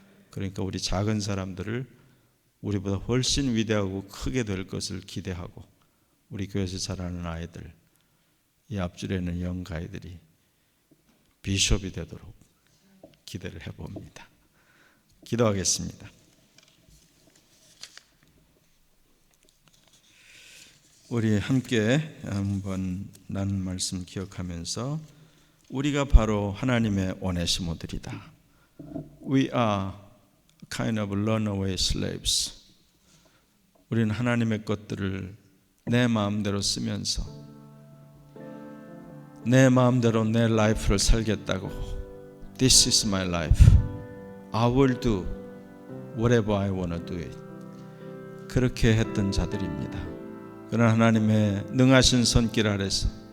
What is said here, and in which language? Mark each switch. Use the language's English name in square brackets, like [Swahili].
[Korean] 그러니까 우리 작은 사람들을 우리보다 훨씬 위대하고 크게 될 것을 기대하고, 우리 교회에서 자라는 아이들, 이 앞줄에 있는 영가이들이 비숍이 되도록 기대를 해봅니다. 기도하겠습니다. 우리 함께 한번 나눈 말씀 기억하면서, 우리가 바로 하나님의 오네시모들이다. [English] We are kind of runaway slaves. [Korean] 우리는 하나님의 것들을 내 마음대로 쓰면서 내 마음대로 내 라이프를 살겠다고, [English] This is my life, I will do whatever I want to do it, [Korean] 그렇게 했던 자들입니다. 그러나 하나님의 능하신 손길 아래서